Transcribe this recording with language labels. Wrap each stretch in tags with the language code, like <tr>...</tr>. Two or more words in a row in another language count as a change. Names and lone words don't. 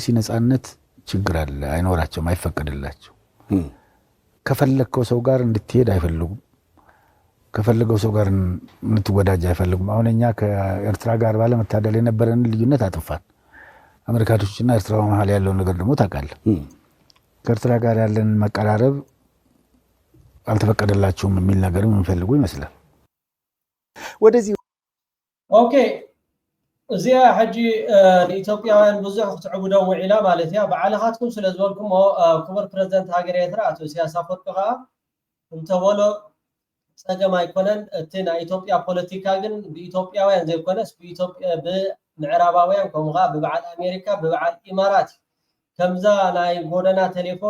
<am>ነፃነት ችግር አለ፣ አይኖራቸውም፣ አይፈቀድላቸው። ከፈለከው ሰው ጋር እንድትሄድ አይፈልጉም። ከፈለገው ሰው ጋር እንድትወዳጅ አይፈልጉም። አሁን እኛ ከኤርትራ ጋር ባለመታደል የነበረን ልዩነት አጥፋን። አሜሪካኖችና ኤርትራ መሀል ያለው ነገር ደግሞ ታውቃለህ። ከኤርትራ ጋር ያለን መቀራረብ አልተፈቀደላቸውም የሚል ነገርም የሚፈልጉ ይመስላል። ወደዚህ</am> <ti>ኦኬ እዚያ ሕጂ ንኢትዮጵያውያን ብዙሕ ክትዕቡዶም ውዒላ ማለት እያ ባዕልኻትኩም ስለ ዝበልኩሞ ክቡር ፕረዚደንት ሃገር ኤርትራ አቶ ኢሳያስ አፈወርቂ ከዓ እንተበሎ ፀገም ኣይኮነን እቲ ናይ ኢትዮጵያ ፖለቲካ ግን ብኢትዮጵያውያን ዘይኮነስ ብምዕራባውያን ከምኡ ከዓ ብበዓል ኣሜሪካ ብበዓል ኢማራት ከምዛ ናይ ጎደና ቴሌፎን</ti>